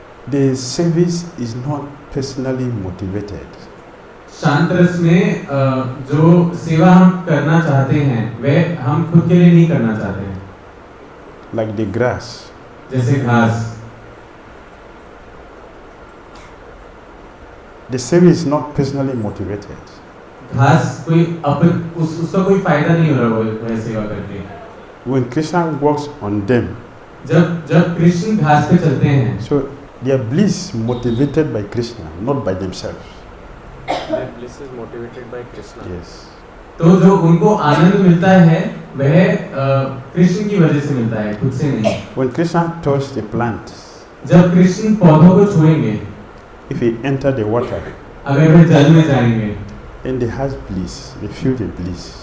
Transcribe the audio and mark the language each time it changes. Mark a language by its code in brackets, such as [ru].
[en] the service is not personally motivated. [hi] शांत रस में जो सेवा हम करना चाहते हैं वे हम खुद के लिए नहीं करना चाहते हैं. [en] Like the grass. [hi] जैसे घास. [en] The service is not personally motivated. [hi] घास कोई उसका कोई फायदा नहीं हो रहा वह सेवा करके. [en] When Krishna works on them, [hi] जब कृष्ण घास पे चलते हैं, [en] so their bliss motivated by Krishna, not by themselves. Their bliss is motivated by Krishna. Yes. [hi] तो जो उनको आनंद मिलता है वह कृष्ण की वजह से मिलता है, खुद से नहीं. [en] When Krishna touched the plant, [hi] जब कृष्ण पौधों को छुएंगे, [en] if he enter the water, [hi] अगर वे जल में जाएंगे, [en] then they have bliss. They feel the bliss.